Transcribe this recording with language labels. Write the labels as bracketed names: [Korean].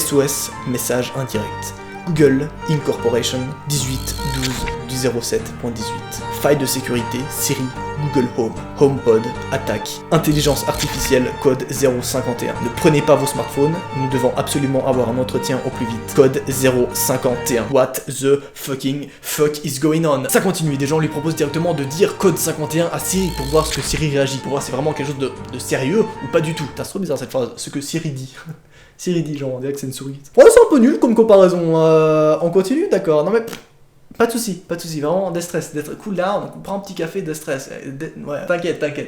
[French] SOS, message indirect. Google Incorporation 18.12.07.18. Faille de sécurité, Siri, Google Home, HomePod, attaque, intelligence artificielle, code 051. Ne prenez pas vos smartphones, nous devons absolument avoir un entretien au plus vite. Code 051. [English] What the fucking fuck is going on? [French] Ça continue, des gens lui proposent directement de dire code 51 à Siri pour voir ce que Siri réagit, pour voir si c'est vraiment quelque chose de sérieux ou pas du tout. C'est trop bizarre cette phrase, ce que Siri dit. Siri dit, genre on dirait que c'est une souris. Ouais, c'est un peu nul comme comparaison. On continue, d'accord. Non mais pas de soucis, vraiment déstress, d'être cool là, on prend un petit café de stress. Ouais, t'inquiète.